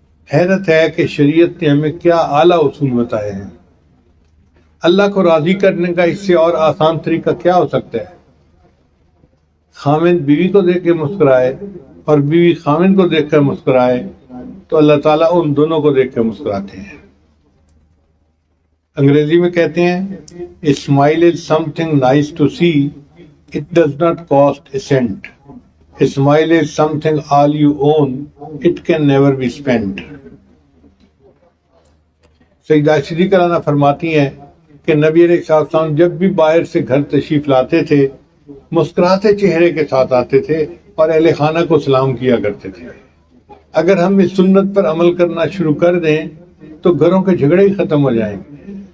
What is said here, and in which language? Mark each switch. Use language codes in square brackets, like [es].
[ur] حیرت ہے کہ شریعت نے ہمیں کیا اعلیٰ اصول بتائے ہیں۔ اللہ کو راضی کرنے کا اس سے اور آسان طریقہ کیا ہو سکتا ہے؟ خاوند بیوی کو دیکھ کے مسکرائے اور بیوی خاوند کو دیکھ کر مسکرائے تو اللہ تعالیٰ ان دونوں کو دیکھ کر مسکراتے ہیں۔ انگریزی میں کہتے ہیں [en] A smile is something nice to see, it does not cost a cent. A smile is something all you own, it can never be spent. [ur] سیدہ صدیقہ رضی اللہ عنہا فرماتی ہیں کہ نبی علیہ السلام جب بھی باہر سے گھر تشریف لاتے تھے مسکراتے چہرے کے ساتھ آتے تھے اور اہل خانہ کو سلام کیا کرتے تھے. اگر ہم اس سنت پر عمل کرنا شروع کر دیں تو گھروں کے جھگڑے ہی ختم ہو جائیں گے.